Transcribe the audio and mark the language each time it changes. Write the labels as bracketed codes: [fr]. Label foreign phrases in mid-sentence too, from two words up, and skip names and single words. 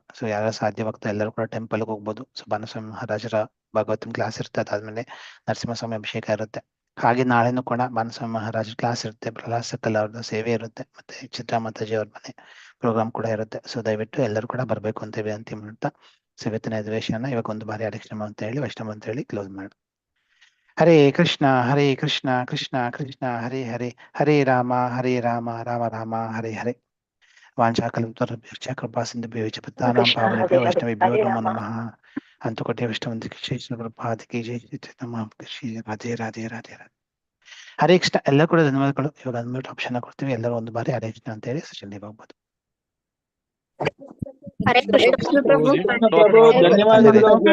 [kn] ಸೊ ಯಾರು ಸಾಧ್ಯವಾಗ್ತಾ ಎಲ್ಲರೂ ಕೂಡ ಟೆಂಪಲ್ಗೆ ಹೋಗ್ಬೋದು. ಸೊ ಭಾನುಸ್ವಾಮಿ ಮಹಾರಾಜರ ಭಾಗವತನ ಕ್ಲಾಸ್ ಇರುತ್ತೆ, ಅದಾದ್ಮೇಲೆ ನರಸಿಂಹಸ್ವಾಮಿ ಅಭಿಷೇಕ ಇರುತ್ತೆ. ಹಾಗೆ ನಾಳೆನೂ ಕೂಡ ಮಾನಸ ಮಹಾರಾಜ್ ಕ್ಲಾಸ್ ಇರುತ್ತೆ, ಪ್ರಹ್ಲಾದ್ ಸಕಲ್ ಅವ್ರದ್ದು ಸೇವೆ ಇರುತ್ತೆ, ಮತ್ತೆ ಚಿತ್ರಾ ಮಾತಾಜಿ ಅವ್ರ ಮನೆ ಪ್ರೋಗ್ರಾಮ್ ಕೂಡ ಇರುತ್ತೆ. ಸೊ ದಯವಿಟ್ಟು ಎಲ್ಲರೂ ಕೂಡ ಬರ್ಬೇಕು ಅಂತ ವಿನಂತಿ ಮಾಡ್ತಾ ಇವತ್ತಿನ ಅಧಿವೇಶನ ಇವಾಗ ಒಂದು ಬಾರಿ ಹರೇಕೃಷ್ಣ ಅಂತ ಹೇಳಿ ವೈಷ್ಣವ ಅಂತ ಹೇಳಿ ಕ್ಲೋಸ್ ಮಾಡಿ. [sa] ಹರೇ ಕೃಷ್ಣ ಕೃಷ್ಣ ಕೃಷ್ಣ ಹರೇ ಹರೇ, ಹರೇ ರಾಮ ರಾಮ ರಾಮ ಹರೇ ಹರೇ. ವಾಂಛಾಕಲ್ಪತರುಭ್ಯಶ್ಚ ಕೃಪಾಸಿಂಧುಭ್ಯೋ ಚ ಪತಿತಾನಾಂ ಪಾವನೇಭ್ಯೋ ವೈಷ್ಣವೇಭ್ಯೋ ನಮೋ ನಮಃ. ಅಂತುಕೋಟಿ ವೈಷ್ಣವಂತಿಕೆ ಶ್ರೀ ಪ್ರಭಾತಿಕೆ ಜೈ ಶ್ರೀ ರಾಧೆ ರಾಧೆ ರಾಧೆ ರಾಧೆ. [kn] ಹರೇ ಕೃಷ್ಣ. ಎಲ್ಲ ಕೂಡ ಧನ್ಯವಾದಗಳು. ಇವಾಗ [en] unmute option [kn] ಕೊಡ್ತೀವಿ, ಎಲ್ಲರೂ ಒಂದು ಬಾರಿ ಹರೇ ಕೃಷ್ಣ ಅಂತ ಹೇಳಿ ಸೆಷನ್ಗೆ ಹೋಗ್ಬೋದು. ಹರೇ ಕೃಷ್ಣ ಪ್ರಭು. ಧನ್ಯವಾದಗಳು.